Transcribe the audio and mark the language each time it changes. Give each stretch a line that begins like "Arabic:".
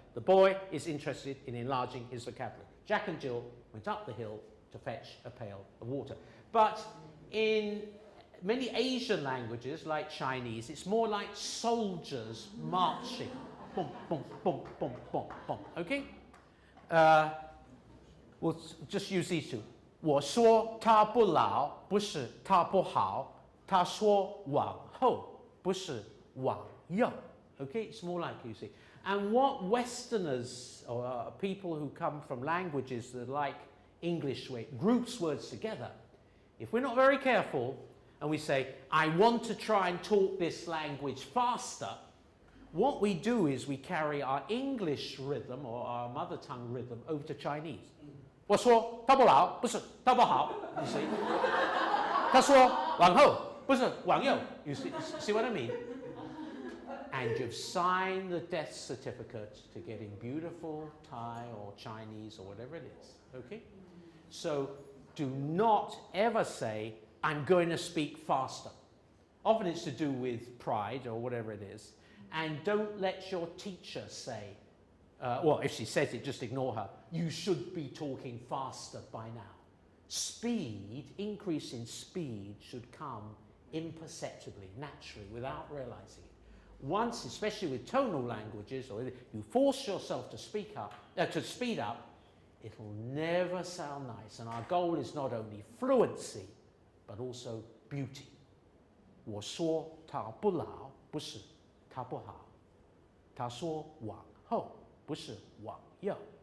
English: The boy is interested in enlarging his vocabulary. Jack and Jill went up the hill to fetch a pail of water. But in many Asian languages, like Chinese, it's more like soldiers marching. Boom, boom, boom, boom, boom, boom. Okay? We'll just use these two.
Chinese: 我说他不老，不是他不好，他说往后，不是往右.
English: Okay? It's more like, you see. And what Westerners or people who come from languages that like English way groups words together, if we're not very careful and we say, I want to try and talk this language faster, what we do is we carry our English rhythm or our mother tongue rhythm over to Chinese.
Chinese: 我说他不老，不是他不好,
English: you see.
Chinese: 他说往后，不是往右,
English: you see what I mean? And you've signed the death certificate to getting beautiful Thai or Chinese or whatever it is, okay? So do not ever say, I'm going to speak faster. Often it's to do with pride or whatever it is. And don't let your teacher say, well, if she says it, just ignore her. You should be talking faster by now. Speed, increase in speed should come imperceptibly, naturally, without realizing it. Once, especially with tonal languages, or you force yourself to speak up, to speed up, it'll never sound nice. And our goal is not only fluency, but also beauty.
Chinese: 我说他不老，不是他不好，他说往后，不是往右.